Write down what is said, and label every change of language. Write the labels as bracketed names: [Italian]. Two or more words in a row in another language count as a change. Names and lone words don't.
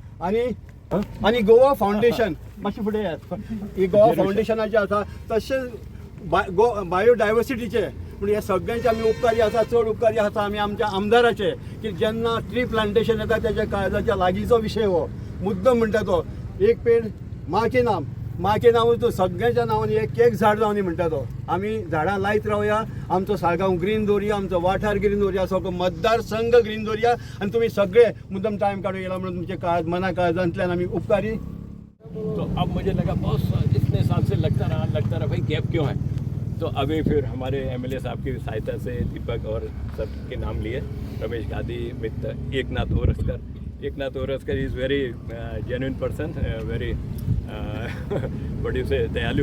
[Konkani] आनी गोवा फावंडेशन मातशें फुडें येयात. ही गोवा फावंडेशनाचें आसा, तशेंच बायोडायवर्सिटीचे. पूण हे सगळ्यांचे आमी उपकारी आसा, चड उपकारी आसा आमी आमच्या आमदाराचे, की जेन्ना [English] tree plantation [Konkani] येता तेच्या काळजाच्या लागींचो विशय हो. मुद्दम म्हणटा तो एक पेड माँ के नाम तो सगळ्यांच्या नांवांनी एक झाड लावनी म्हणटा तो. आमी झाडां लायत रावया, आमचो साळगांव ग्रीन दवरया, आमचो वाठार ग्रीन दवरया, सगळो मतदारसंघ ग्रीन दवरया. आनी तुमी सगळे मुद्दम टायम काडून येयला म्हणून तुमचे मना काळजांतल्यान आमी उपकारी. [Hindi] तो अब मुझे लगा बहुत इतने साल से लगता रहा भाई गैप क्यों है. तो अभी फिर हमारे एमएलए साहब की सहायता से दीपक और सब के नाम लिए, रमेश गादी, मित्र एकनाथ ओरस्कर [English] is very genuine person, very [Hindi] बड़ी से दयालु.